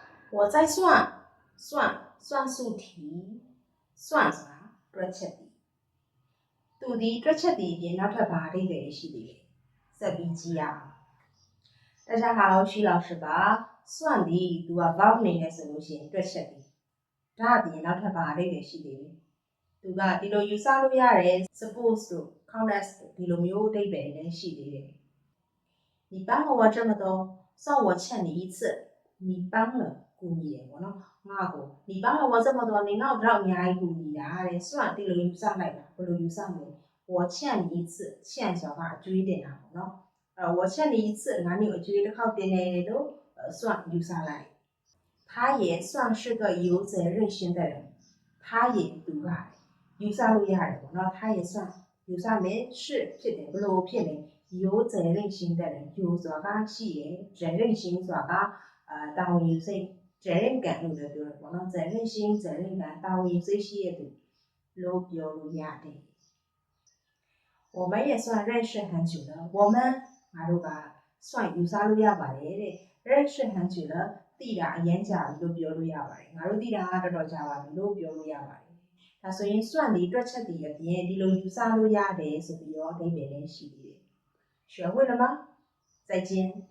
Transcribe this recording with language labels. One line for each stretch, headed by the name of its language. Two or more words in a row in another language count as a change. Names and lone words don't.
Chinese: 我在算数题
Burmese: 算ဆိုတာတွက်ချက်သည်သူဒီတွက်ချက်သည်ပြင်နောက်ထပ်ဘာအဓိပ္ပာယ်ရှိသေးလဲဆက်ပြီးကြည့်ရအောင်
Chinese: 大家好徐老师
Burmese: ပါ算သည်သူက verb အနေနဲ့ဆိုလို့ရှိရင်တွက်ချက်သည်ဒါအပြင်နောက်ထပ်ဘာအဓိပ္ပာယ်ရှိသေးလဲသူကဒီလိုယူဆလို့ရတယ် suppose တို့ count as ဒီလိုမျိုးအဓိပ္ပာယ် လည်းရှိသေးတယ်
Chinese: 你帮了我这么多算我欠你一次你帮了
Burmese: ကူညီတယ်ပေါ့နော်ငါ့ကို
Chinese: 你帮了我这么多你
Burmese: ငါ့ကိုတော့အများကြီးကူညီတာတဲ့算ဒီလိုယူဆလိုက်တာဘယ်လိုယူဆမလဲ
Chinese: 我欠你一次欠
Burmese: ဆိုတာကအကျွေးတင်တာပေါ့နော်
Chinese: 我欠你一次
Burmese: ငါ့ကိုအကျွေးတစ်ခေါက်တင်တယ်လို့算ယူဆလိုက်
Chinese: 他也算是个有责任心的人他也
Burmese: သူ ကယူဆလို့ရတယ်ပေါ့နော်
Chinese: 他也算
Burmese: ယူဆမယ်是ဖြစ်တယ်ဘယ်လိုဖြစ်လဲ
Chinese: 有责任心的人有
Burmese: ဆိုတာကရှိရယ်责
Chinese: 任心
Burmese: ဆိုတာကတာဝန်ယူစိတ်责任感လို့လည်းပြောတယ်ပေါ့နော်
Chinese: 责任心责任感
Burmese: တာဝန်ယူစိတ်ရှိရတဲ့လို့ပြောလို့ရတယ်
Chinese: 我们也算认识很久了我们
Burmese: ငါတို့က算ယူဆလို့ရပါတယ်တဲ့
Chinese: 认识很久了
Burmese: သိတာအရင်ကြာပြီလို့ပြောလို့ရပါတယ်ငါတို့သိတာကတော်တော်ကြာပါပြီလို့ပြောလို့ရပါတယ်ဒါဆိုရင်算ဒီတွက်ချက်ဒီအပြင်ဒီလိုယူဆလို့ရတယ်ဆိုပြီးတော့အဓိပ္ပာယ်လည်းရှိသေးတယ်
Chinese: 学会了吗再见